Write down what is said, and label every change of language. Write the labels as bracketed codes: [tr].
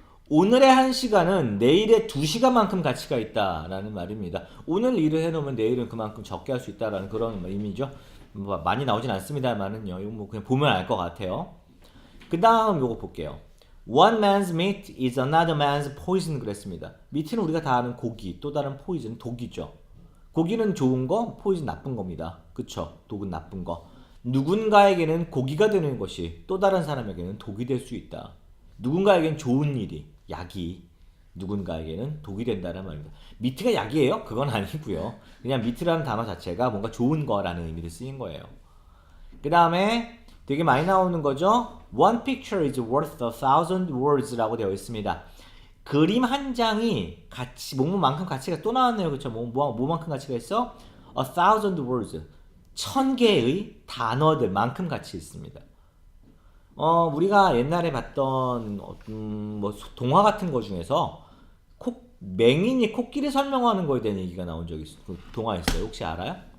[ko] 오늘의 1시간은 내일의 2시간만큼 가치가 있다라는 말입니다. 오늘 일을 해놓으면 내일은 그만큼 적게 할 수 있다라는 그런 의미죠. 뭐 많이 나오진 않습니다만은요. 이거 뭐 그냥 보면 알 것 같아요. 그 다음 요거 볼게요. [en] One man's meat is another man's poison [ko] 그랬습니다. meat는 우리가 다 아는 고기, 또 다른 poison, 독이죠. 고기는 좋은 거, poison 나쁜 겁니다. 그쵸? 독은 나쁜 거. 누군가에게는 고기가 되는 것이 또 다른 사람에게는 독이 될 수 있다. 누군가에게는 좋은 일이, 약이 누군가에게는 독이 된다는 말입니다. 미트가 약이에요? 그건 아니고요. 그냥 미트라는 단어 자체가 뭔가 좋은 거라는 의미로 쓰인 거예요. 그 다음에 되게 많이 나오는 거죠. [en] One picture is worth 1,000 words [ko] 라고 되어 있습니다. 그림 한 장이 뭐만큼 가치가 또 나왔네요. 그쵸? 뭐만큼 가치가 있어? [en] 1,000 words. [ko] 1000개의 단어들만큼 가치 있습니다. 우리가 옛날에 봤던 뭐 동화 같은 거 중에서 맹인이 코끼리 설명하는 거에 대한 얘기가 나온 적이 있어요. 그 동화 있어요. 혹시 알아요?